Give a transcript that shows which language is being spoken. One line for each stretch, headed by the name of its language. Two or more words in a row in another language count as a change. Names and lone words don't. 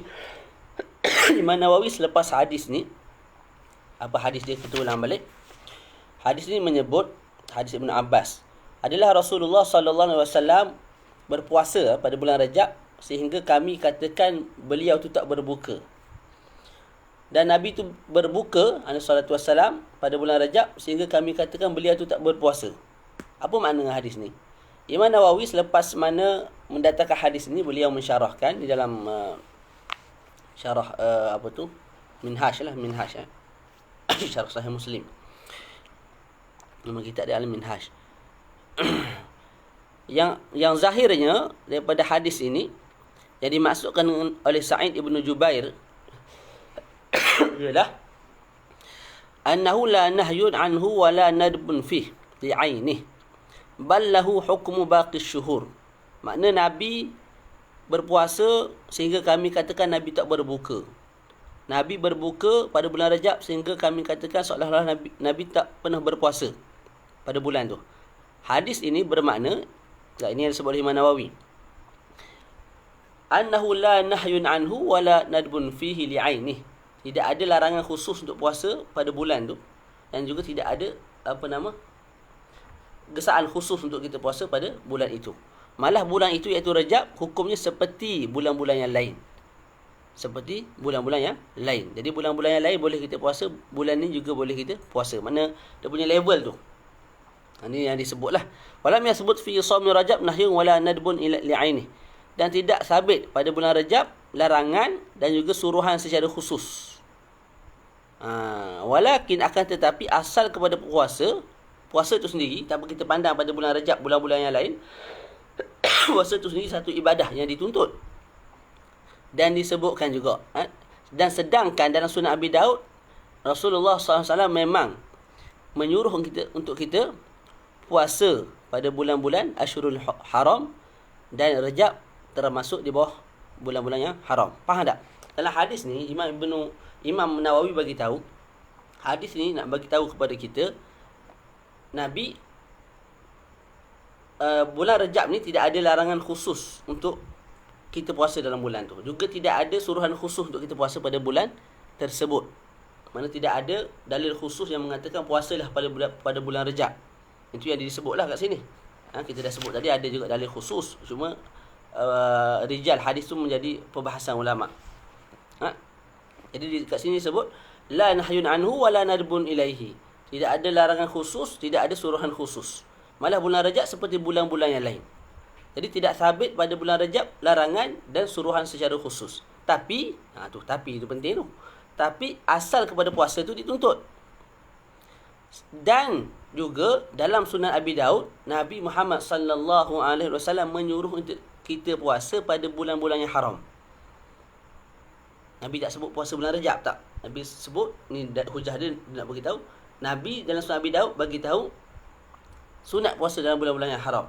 Malay: Imam Nawawi selepas hadis ni, apa hadis dia, kita ulang balik. Hadis ni menyebut, hadis Ibn Abbas, adalah Rasulullah
Arabic: صلى الله عليه وسلم
Malay: berpuasa pada bulan Rejab sehingga kami katakan beliau tu tak berbuka. Dan Nabi tu berbuka
Arabic: عليه الصلاة والسلام
Malay: pada bulan Rejab sehingga kami katakan beliau tu tak berpuasa. Apa makna hadis ni? Imam Nawawi selepas mana mendatangkan hadis ni, beliau mensyarahkan di dalam syarah Minhaj lah, Minhaj syarah Sahih Muslim. Nama kita ada Al-Minhaj. yang zahirnya daripada hadis ini yang dimaksudkan oleh Sa'id ibn Jubair ialah
Arabic: أنه لا نهي عنه ولا ندب فيه لعينه بل له حكم باقي الشهور.
Malay: Makna Nabi berpuasa sehingga kami katakan Nabi tak berbuka. Nabi berbuka pada bulan Rejab sehingga kami katakan seolah-olah Nabi tak pernah berpuasa pada bulan tu. Hadis ini bermakna, ini yang disebut oleh Imam Nawawi,
Arabic: أنه لا نهي عنه ولا ندب فيه لعينه.
Malay: Tidak ada larangan khusus untuk puasa pada bulan tu, dan juga tidak ada gesaan khusus untuk kita puasa pada bulan itu. Malah bulan itu iaitu Rejab hukumnya seperti bulan-bulan yang lain. Seperti bulan-bulan yang lain. Jadi bulan-bulan yang lain boleh kita puasa, bulan ni juga boleh kita puasa. Mana dia punya level tu. Ini yang disebutlah.
Arabic: ولم يثبت في صوم رجب نهي ولا ندب لعينه.
Malay: Dan tidak sabit pada bulan Rejab larangan dan juga suruhan secara khusus. Walakin akan tetapi asal kepada puasa itu sendiri, tanpa kita pandang pada bulan Rajab, bulan-bulan yang lain, puasa itu sendiri satu ibadah yang dituntut. Dan disebutkan juga. Dan sedangkan dalam sunnah Abi Daud, Rasulullah SAW memang menyuruh kita untuk kita puasa pada bulan-bulan
Arabic: أشهر الحرم,
Malay: dan Rajab termasuk di bawah bulan-bulan yang haram. Faham tak? Dalam hadis ni Imam Nawawi bagi tahu, hadis ni nak bagi tahu kepada kita, Nabi bulan Rajab ni tidak ada larangan khusus untuk kita puasa dalam bulan tu. Juga tidak ada suruhan khusus untuk kita puasa pada bulan tersebut. Mana tidak ada dalil khusus yang mengatakan puasalah pada bulan Rajab. Itu yang disebutlah kat sini. Kita dah sebut tadi ada juga dalil khusus. Cuma rijal hadis tu menjadi perbahasan ulama. Jadi kat sini sebut
Arabic: لا نهي عنه ولا ندب إليه.
Malay: Tidak ada larangan khusus, tidak ada suruhan khusus. Malah bulan Rajab seperti bulan-bulan yang lain. Jadi tidak sabit pada bulan Rajab larangan dan suruhan secara khusus. Tapi, tapi itu penting tu. Tapi asal kepada puasa tu dituntut. Dan juga dalam Sunan Abi Daud, Nabi Muhammad
Arabic: صلى الله عليه وسلم
Malay: menyuruh untuk kita puasa pada bulan-bulan yang haram. Nabi tak sebut puasa bulan Rajab, tak. Nabi sebut, ni hujah dia nak bagi tahu, Nabi dalam Sunan Abi Daud bagi tahu sunat puasa dalam bulan-bulan yang haram.